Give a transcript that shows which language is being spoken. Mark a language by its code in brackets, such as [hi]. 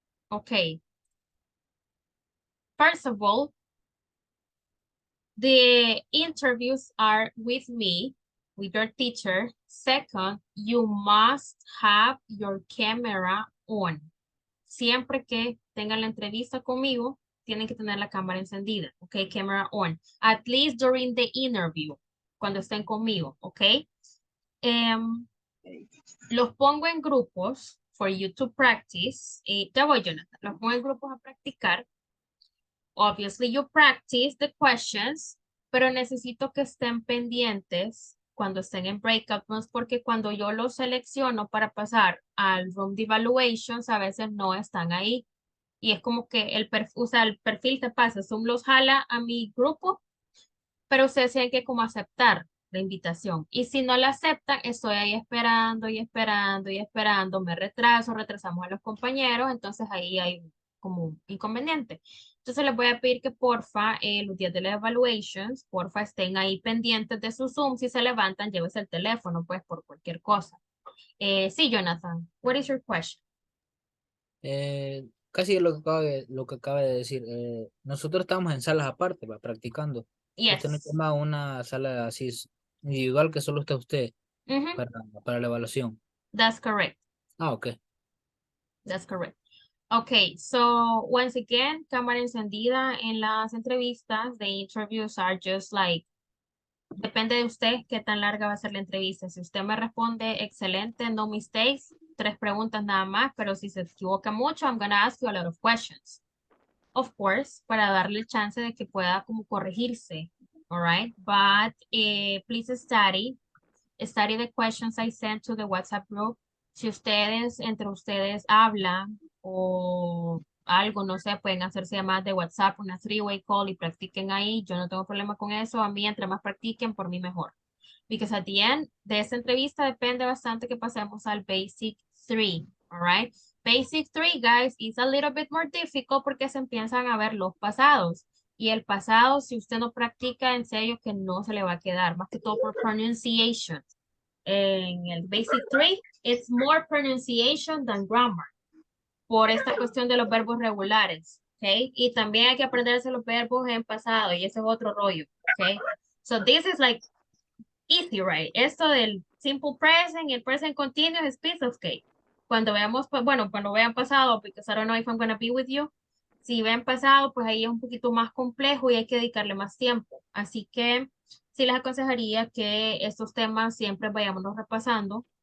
[en] Okay. First of all, the interviews are with me, with your teacher. Second, you must have your camera on. [es] Siempre que tengan la entrevista conmigo, tienen que tener la cámara encendida, okay? [en] Camera on. At least during the interview, [es] cuando estén conmigo, [en] okay? [es] Los pongo en grupos [en] for you to practice. [es] Ya voy, Jonathan. Los pongo en grupos a practicar. [en] Obviously, you practice the questions, [es] pero necesito que estén pendientes cuando estén en breakout rooms, porque cuando yo los selecciono para pasar al room de evaluations, a veces no están ahí. Y es como que el perfil te pasa, Zoom los jala a mi grupo, pero ustedes tienen que como aceptar la invitación. Y si no la aceptan, estoy ahí esperando y esperando y esperando, me retrasamos a los compañeros, entonces ahí hay como un inconveniente. Entonces les voy a pedir que porfa, los días de las evaluations, porfa estén ahí pendientes de su Zoom. Si se levantan, llévese el teléfono, pues, por cualquier cosa. [en] Sí, Jonathan, what is your question? [es] Casi lo que acaba de decir. Nosotros estamos en salas aparte, va, practicando. Usted nos [en] Yes. [es] llama a una sala así individual que solo está usted Mhm. para la evaluación. [en] That's correct. Ah, ok. That's correct. Okay, so once again, [es] cámara encendida en las entrevistas. [en] The interviews are just like, [es] depende de usted qué tan larga va a ser la entrevista. Si usted me responde excelente, [en] no mistakes, [es] 3 preguntas nada más, pero si se equivoca mucho, [en] I'm gonna ask you a lot of questions. [es] Of course, para darle el chance de que pueda como corregirse, [en] all right? But please study the questions I sent to the WhatsApp group. [es] Si ustedes, entre ustedes hablan o algo, no sé, pueden hacerse llamadas de WhatsApp, una three-way call y practiquen ahí. Yo no tengo problema con eso. A mí, entre más practiquen, por mí mejor. [en] Because at the end [es] de esta entrevista depende bastante que pasemos al Basic 3, [en] all right? Basic 3, guys, is a little bit more difficult [es] porque se empiezan a ver los pasados. Y el pasado, si usted no practica, en serio que no se le va a quedar, más que todo por pronunciation. En el Basic 3, [en] it's more pronunciation than grammar, [es] por esta cuestión de los verbos regulares, ¿ok? Y también hay que aprenderse los verbos en pasado, y ese es otro rollo, ¿ok? [en] So this is like easy, right? [es] Esto del simple present y el present continuous es [en] piece of cake. [es] Cuando veamos, pues, bueno, cuando vean pasado, [en] because I don't know if I'm going to be with you, [es] si ven pasado, pues ahí es un poquito más complejo y hay que dedicarle más tiempo. Así que sí les aconsejaría que estos temas siempre vayámonos repasando.